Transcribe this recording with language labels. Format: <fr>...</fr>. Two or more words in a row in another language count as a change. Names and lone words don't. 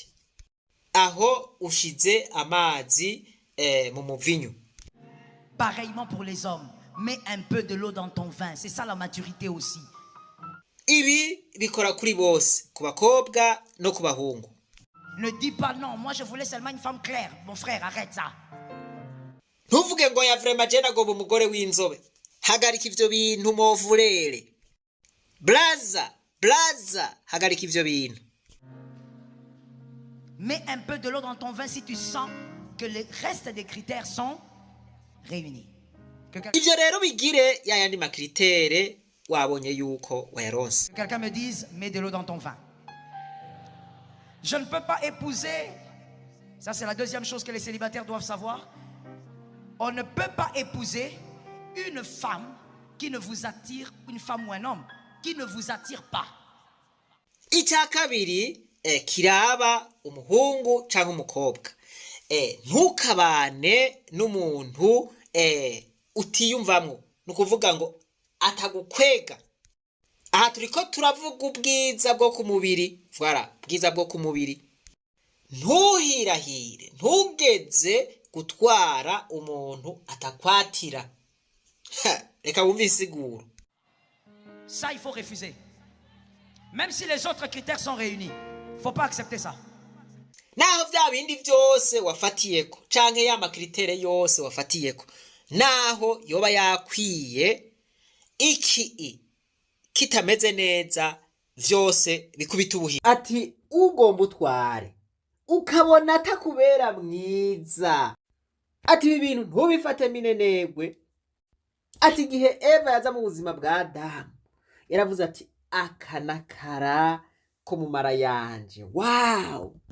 <rn>Aho ushize amazi mu muvinyo.</rn> <fr>Pareillement pour les hommes, mets un peu de l'eau dans ton vin. C'est ça la maturité aussi.</fr> <rn>Ibi bikora kuri bose, ku bakobwa no ku bahungu.</rn> <fr>Ne dis pas non, moi je voulais seulement une femme claire. Mon frère, arrête ça.</fr> <rn>Ntuvuge ngo ya vraiment je nagomba umugore w'inzobe. Hagarika ivyo bintu movurere. Blaza, hagarika ivyo bintu.</rn> <fr>Mets un peu de l'eau dans ton vin si tu sens que le reste des critères sont réunis.</fr> <rn>Ivyo rero bigire yayandi makritere wabonye yuko wayaronse.</rn> <fr>Quelqu'un me dise, mets de l'eau dans ton vin. Je ne peux pas épouser. Ça, c'est la deuxième chose que les célibataires doivent savoir. On ne peut pas épouser une femme qui ne vous attire, une femme ou un homme qui ne vous attire pas.</fr> <rn>Icya kabiri kiraba umuhungu cyangwa umukobwa. Ntukabane n'umuntu utiyumvamwo. Nukuvuga ngo atagukwega. Aha turiko turavuga ubwiza bwo ku mubiri. Voilà, bwiza bwo ku mubiri. Ntuhirahire, ntugeze gutwara umuntu atakwatira. Reka wumve isiguro.</rn> <fr>Ça, il faut refuser. Même si les autres critères sont réunis. Faut pas accepter ça.</fr> <rn>naho vya bindi vyose wafatiyeko canke ya makritere yose wafatiyeko naho yoba yakwiye iki kitameze neza vyose bikubita ubuhi ati ugomba utware ukabona atakubera mwiza ati ibi bintu ntubifate minenegwe ati igihe Eva yaza mu buzima bwa Adamu yaravuze ati akanakara ko mu mara yanje wow</rn>